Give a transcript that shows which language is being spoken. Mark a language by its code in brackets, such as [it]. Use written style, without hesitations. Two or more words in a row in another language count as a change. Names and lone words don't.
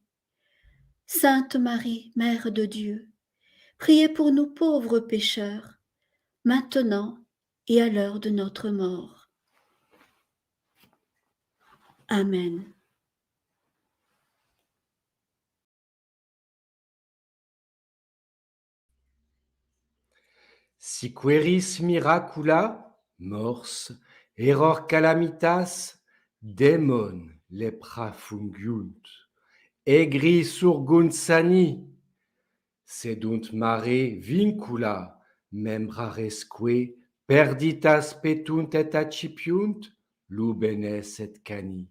[fr] Sainte Marie, Mère de Dieu, priez pour nous pauvres pécheurs, maintenant et à l'heure de notre mort. Amen. [la] Si queris miracula, mors, error calamitas, demon lepra fungiunt, egri surgunt sani, sedunt mare vincula, membraresque perditas petunt et accipiunt, lubenes et cani.